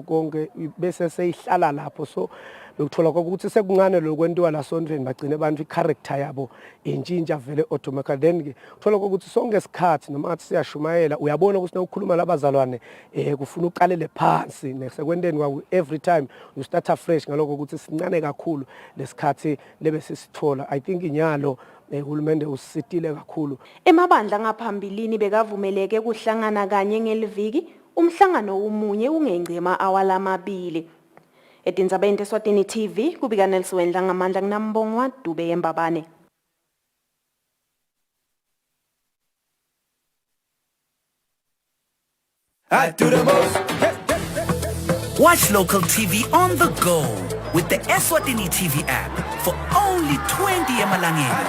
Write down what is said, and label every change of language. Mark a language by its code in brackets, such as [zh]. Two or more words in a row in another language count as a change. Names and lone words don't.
[ss] konke bese seyihlala lapho so lokuthola ukuthi sekungane lokwentiwa la sondweni bagcine abantu i-character yabo intshintsha vele [en] automatically then [ss] ke uthola ukuthi sonke isikhathi noma ngathi siyashumayela uyabona ukuthi nawukhuluma labazalwane kufuna uqalele phansi nesekwenteni kwawo [en] every time you start afresh [ss] ngaloko ukuthi sincane kakhulu lesikhathi lebe sisithola [en] I think [ss] inyalo uhulumende usitile kakhulu. Emabandla ngaphambilini bekavumeleke kuhlangana kanye ngeliviki umhlangano umunye ungengce ama-hour lamabili. Etindzabeni Eswatini TV kubika Nelson ngamandla kunambongwa Dube Mbabane. [en] I do the most. Watch local TV on the go with the Eswatini TV app for only 20 emalangeni.